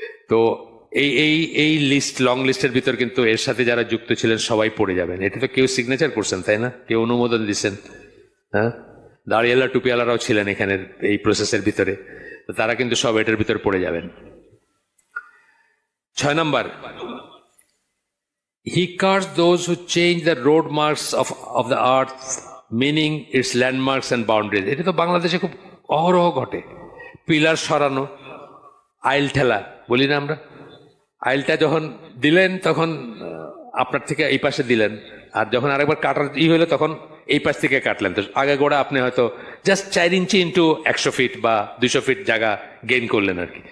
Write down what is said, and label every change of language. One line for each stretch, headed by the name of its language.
Bangla: তো এই list, long লিস্টের ভিতর কিন্তু এর সাথে যারা যুক্ত ছিলেন সবাই পড়ে যাবেন। এটা তো কেউ সিগনেচার করছেন তাই না, কেউ অনুমোদন দিচ্ছেন, হ্যাঁ, দাড়িওয়ালা টুপিওয়ালারাও ছিলেন এখানের এই প্রসেসের ভিতরে, তো তারা কিন্তু সব এটার ভিতরে পড়ে যাবেন। 6 নম্বর,
English: he cursed those who change the road marks of the earth, meaning its landmarks and boundaries.
Bangla: এটা তো বাংলাদেশে খুব অহরহ ঘটে। পিলার সরানো, আইল ঠেলা বলি না আমরা, আইলটা যখন দিলেন তখন আপনার থেকে এই পাশে দিলেন, আর যখন আরেকবার কাটার হইলো তখন এই পাশ থেকে কাটলেন, তো আগে গোড়া আপনি হয়তো জাস্ট 4 ইঞ্চি ইন্টু 100 ফিট বা 200 ফিট জায়গা গেইন করলেন আর কি।